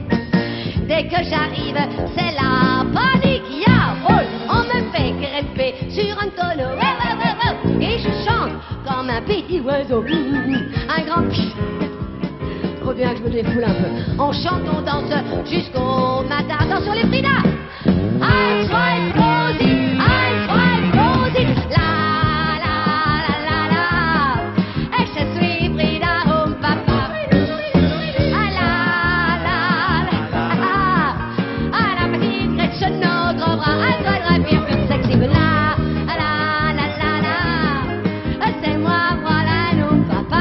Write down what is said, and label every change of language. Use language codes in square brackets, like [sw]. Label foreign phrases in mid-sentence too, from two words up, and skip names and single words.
[fr] Dès que j'arrive, c'est la panique. On me fait grimper sur un tonneau. Et je chante comme un petit oiseau. Un grand pchit. Trop bien que je me défoule un peu. On chante, on danse jusqu'au matin. Attention les Frida. [de] Eins, zwei, Prosit. Eins, zwei, Prosit. La, la, la, la, la. [fr] Et je suis Frida Papa. C'est moi, voilà, non, papa.